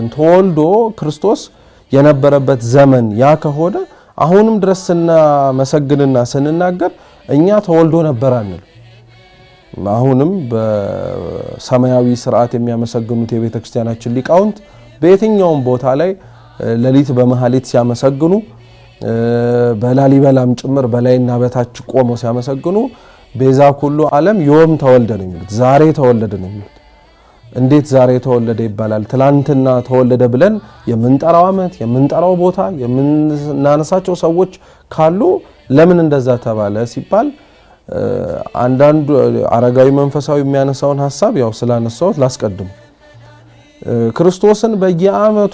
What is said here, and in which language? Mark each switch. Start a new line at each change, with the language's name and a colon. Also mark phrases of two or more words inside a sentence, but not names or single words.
Amharic: ተወልዶ ክርስቶስ የነበረበት ዘመን ያ ከሆነ አሁንም ድረስ ስናመሰግንና ስንናገር እኛ ተወልዶ ነበር አንል። አሁንም በሰማያዊ ስርዓት የሚያመሰግኑት የቤተ ክርስቲያናችን ሊቃውንት በየትኛውም ቦታ ላይ ሌሊት በመሐሌት ሲያመሰግኑ በላሊበላም ጭምር በላይና በታች ቆመው ሲያመሰግኑ
Geez: ቤዛ ኩሉ ዓለም ዮም ተወልደ
Amharic: ነው የሚሉት። ዛሬ ተወለደ ነው የሚሉት። እንዴት ዛሬ ተወለደ ይባላል? ትላንትና ተወለደ ብለን የምንጠራው ዓመት የምንጠራው ቦታ የምናነሳቸው ሰዎች ካሉ ለምን እንደዛ ተባለ ሲባል አንዳንዱ አረጋዊ መንፈሳዊ የሚያነሳውን ሐሳብ ያው ስላነሳውት ላስቀድም። ክርስቶስን በየዓመቱ